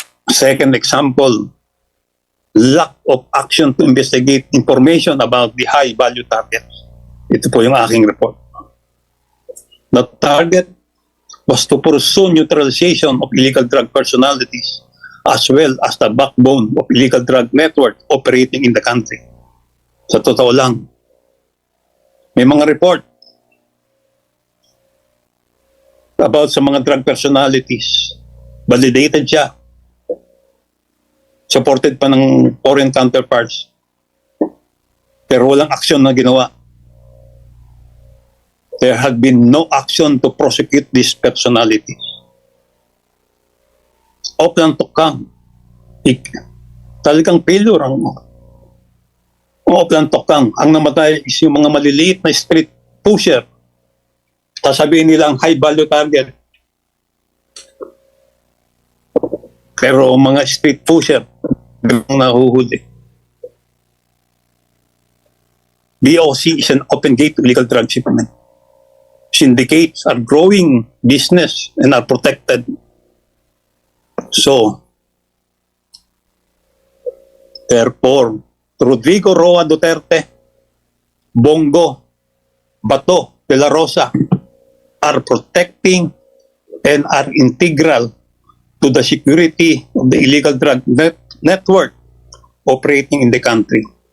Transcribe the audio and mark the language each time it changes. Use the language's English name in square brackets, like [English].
[English] Second example, lack of action to investigate information about the high-value targets. [Filipino] Ito po yung aking report. [English] The target was to pursue neutralization of illegal drug personalities as well as the backbone of illegal drug network operating in the country. [Filipino] Sa totoo lang, may mga report about sa mga drug personalities. Validated siya. [English] Supported [Filipino] pa ng [English] foreign counterparts. [Filipino] Pero walang aksyon na ginawa. [English] There had been no action to prosecute these personalities. [Filipino] Oplan Tokang. Talagang failure ang Oplan Tokang. Ang namatay is yung mga maliliit na street pusher. Sasabihin nila ang [English] high value target. [Filipino] Pero mga street pusher, ang nahuhuli. [English] BOC is an open gate to illegal drug shipment. Syndicates are growing business and are protected. So, therefore, Rodrigo Roa Duterte, Bongo, Bato de la Rosa are protecting and are integral to the security of the illegal drug network operating in the country.